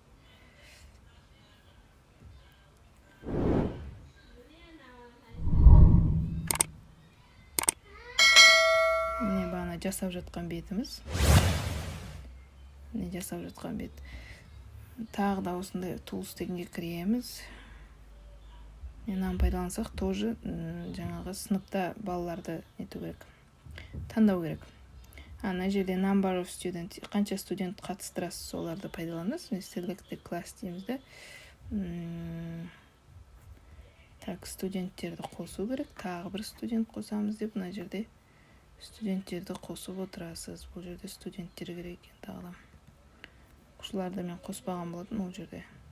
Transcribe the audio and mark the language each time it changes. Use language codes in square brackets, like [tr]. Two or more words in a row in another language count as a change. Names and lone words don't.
[kk] Міне бағана жасап жатқан бетіміз. Міне жасап жатқан бет. Тағы да осындай tools дегенге кіреміз. Менен пайдалансақ, тоже жаңағы сыныпта балаларды нету керек. Таңдау керек. Ана жерде [en] number of student, [kk] қанша студент қатыстырасыз, соларды пайдаланасыз. [en] Selected class [kk] дейміз де. Так, студенттерді қосу керек. Тағы бір студент қосамыз деп, мына жерде студенттерді қосып отырасыз. Бұл жерде студенттер керек екен тағы да. Оқушыларды мен қоспаған болатын ол жерде.